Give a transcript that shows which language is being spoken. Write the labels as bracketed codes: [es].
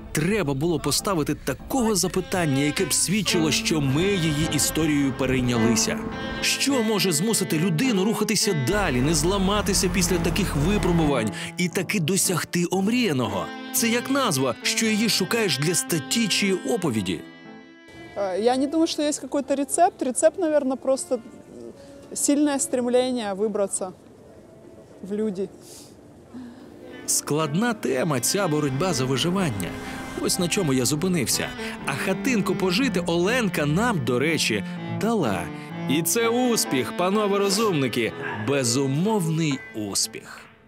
[uk] Треба було поставити такого запитання, яке б свідчило, що ми її історією перейнялися. Що може змусити людину рухатися далі, не зламатися після таких випробувань і таки досягти омріяного? Це як назва, що її шукаєш для статті чи оповіді. [ru] Я не думаю, что есть какой-то рецепт. Рецепт, наверное, просто сильное стремление выбраться в люди. [uk] Складна тема ця боротьба за виживання. Ось на чому я зупинився. А хатинку пожити Оленка нам, до речі, дала. І це успіх, панове розумники, безумовний успіх.